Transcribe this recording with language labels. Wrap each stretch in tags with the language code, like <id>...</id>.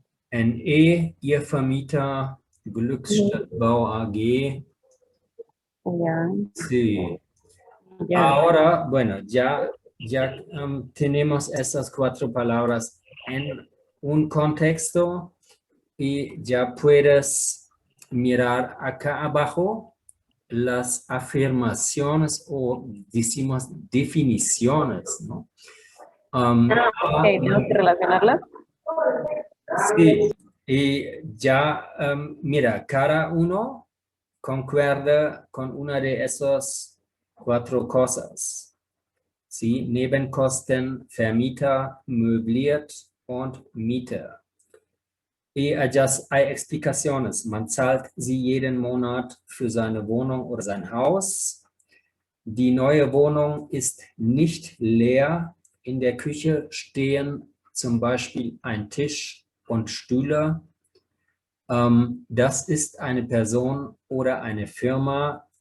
<es>En E,</es> <de>Ihr Vermieter, Glückstadtbau AG.</de> <es>Ya, Sí. ya. Ahora, bueno, ya tenemos esas 4 palabras en un contexto y ya puedes mirar acá abajo las afirmaciones o decimos definiciones, ¿no? Ok, tenemos que relacionarlas. Sí, y ya, mira, cada uno concuerda con una de esas 4 cosas. ¿Sí?</es> <de>Nebenkosten, Vermieter, möbliert und Mieter.</de> <es>Y allá hay explicaciones.</es> <de>Man zahlt sie jeden Monat für seine Wohnung oder sein Haus. Die neue Wohnung ist nicht leer. In der Küche stehen zum Beispiel ein Tisch und Stühle. Das ist eine Person oder eine Firma.</de>